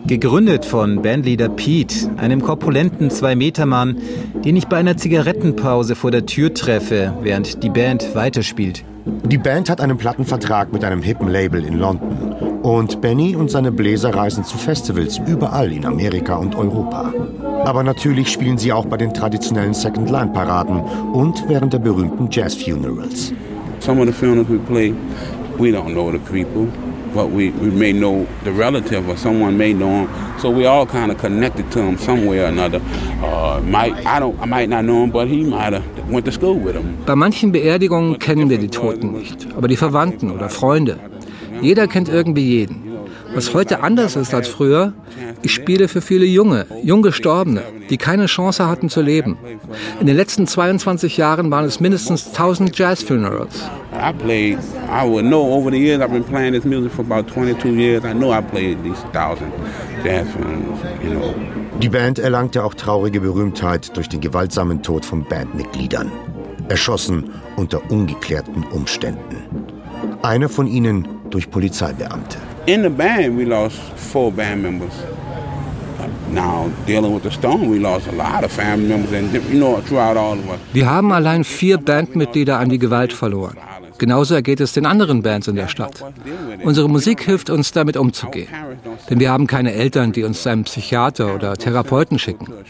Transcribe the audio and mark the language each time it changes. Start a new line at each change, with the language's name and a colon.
German: Gegründet von Bandleader Pete, einem korpulenten 2-Meter-Mann, den ich bei einer Zigarettenpause vor der Tür treffe, während die Band weiterspielt. Die Band hat einen Plattenvertrag mit einem hippen Label in London. Und Benny und seine Bläser reisen zu Festivals überall in Amerika und Europa. Aber natürlich spielen sie auch bei den traditionellen Second-Line-Paraden und während der berühmten Jazz-Funerals.
English: Some of the funerals we play, we don't know the people, but we may know the relative or someone may know them. So we all kind of connected to them some way or another. I might not know him, but he might have went to school with him.
German: Bei manchen Beerdigungen kennen wir die Toten nicht, aber die Verwandten oder Freunde. Jeder kennt irgendwie jeden. Was heute anders ist als früher, ich spiele für viele Junge, Junggestorbene, die keine Chance hatten zu leben. In den letzten 22 Jahren waren es mindestens 1000 Jazz-Funerals.
English: I played, I would know over the years, I've been playing this music for about 22 years, I know I played these 1000 Jazz-Funerals, you know.
German: Die Band erlangte auch traurige Berühmtheit durch den gewaltsamen Tod von Bandmitgliedern. erschossen unter ungeklärten Umständen. Einer von ihnen durch Polizeibeamte.
English: In the band we lost 4 band members. Now dealing with the storm, we lost a lot of family members and you know throughout all of us.
German: Wir haben allein 4 Bandmitglieder an die Gewalt verloren. Genauso ergeht es den anderen Bands in der Stadt. Unsere Musik hilft uns, damit umzugehen. Denn wir haben keine Eltern, die uns zu einem Psychiater oder Therapeuten schicken.